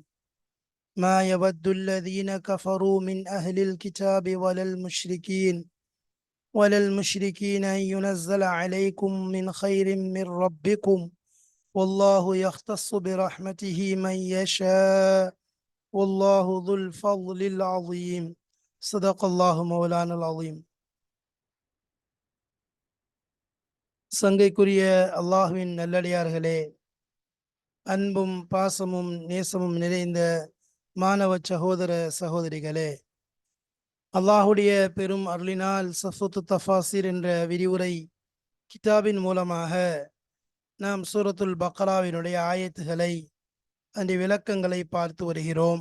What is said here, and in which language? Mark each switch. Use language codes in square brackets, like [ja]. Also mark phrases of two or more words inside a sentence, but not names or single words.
[ar] ما يود الذين كفروا من أهل الكتاب ولا المشركين أن ينزل عليكم من خير من ربكم والله يختص برحمته من يشاء والله ذو الفضل العظيم. صدق الله مولانا العظيم. [ta] சங்கைக்குரிய அல்லாஹுவின் நல்லடியார்களே, அன்பும் பாசமும் நேசமும் நிறைந்த மாணவ சகோதர சகோதரிகளே, அல்லாஹுடைய பெரும் அருளினால் சஃபுத்து தஃபாசிர் என்ற விரிவுரை கிதாபின் மூலமாக நாம் சூரத்துல் பக்ராவினுடைய ஆயத்துகளை அந்த விளக்கங்களை பார்த்து வருகிறோம்.